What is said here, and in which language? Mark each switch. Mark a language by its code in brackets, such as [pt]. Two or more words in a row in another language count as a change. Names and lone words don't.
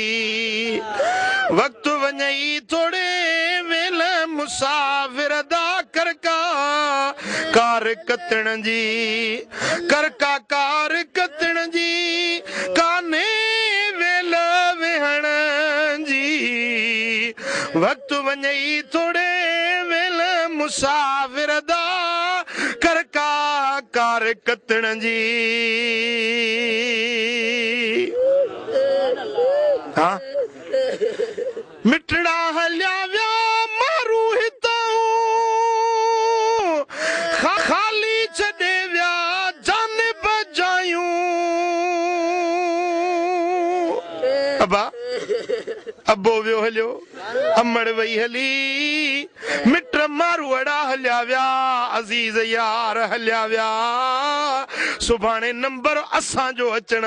[skr] वक्त वञई थोड़े वेल मुसाफिर दा करका कार कतण जी करका कार कतण जी काने वेल वेहण जी वक्त वञई थोड़े वेल मुसाफिर दा करका कार कतण जी [sd] हाँ मिठड़ा हलिया व्या मारू हिताऊं खाली छॾे व्या जान बजायूं अबा अबो वियो हलियो अमड़ वई हली मिट मारू अड़ा हलिया व्या अज़ीज़ यार हलिया व्या सुभाणे नंबर असांजो अचण